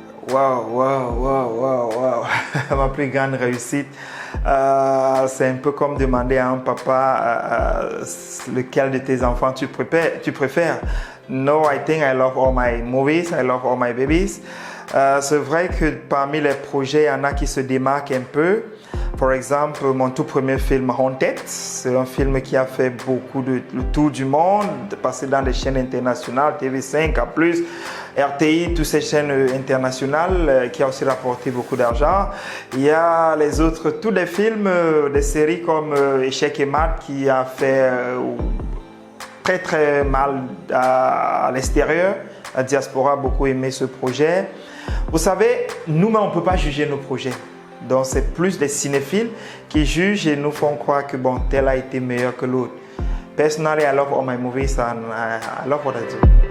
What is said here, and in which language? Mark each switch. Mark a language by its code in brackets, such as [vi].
[fr] Wow. Ma plus grande réussite, c'est un peu comme demander à un papa lequel de tes enfants tu préfères. [en] No, I think I love all my movies, I love all my babies. [fr] C'est vrai que parmi les projets, il y en a qui se démarquent un peu. Par exemple, mon tout premier film Haunted, c'est un film qui a fait beaucoup le tour du monde, passé dans des chaînes internationales, TV5 A+, RTI, toutes ces chaînes internationales qui a aussi rapporté beaucoup d'argent. Il y a les autres, tous les films, des séries comme Échec et Mat qui a fait très très mal à l'extérieur. La diaspora a beaucoup aimé ce projet. Vous savez, nous-mêmes, on ne peut pas juger nos projets. Donc, c'est plus des cinéphiles qui jugent et nous font croire que bon, tel a été meilleur que l'autre. [en] Personally, I love all my movies and I love what I do.